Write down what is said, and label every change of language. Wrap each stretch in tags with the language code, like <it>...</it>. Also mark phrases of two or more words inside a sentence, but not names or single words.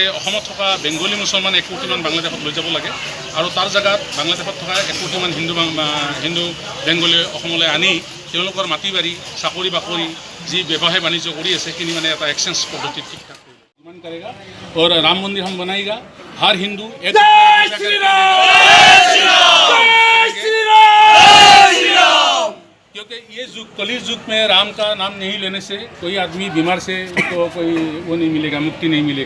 <as>অসমত থকা বেংগলী মুছলমান 1 কোটিমান বাংলাদেশত লৈ যাব লাগে আৰু তাৰ জেগাত বাংলাদেশত থকা 1 কোটিমান হিন্দু বেংগলী অসমলৈ আনি তেওঁলোকৰ মাটি বাৰী চাকৰি বাকৰি যি ব্যৱসায় বাণিজ্য কৰি আছে সেইখিনি মানে এটা এক্সচেঞ্জ পদ্ধতিত ঠিক ঠাক কৰিব কৰেগা</as> <hi>और राम मंदिर हम बनाएगा हर हिंदू एक कलयुग युग में राम का नाम नहीं लेने से कोई आदमी बीमार से उसको कोई वो नहीं मिलेगा, मुक्ति नहीं मिलेगा।</hi>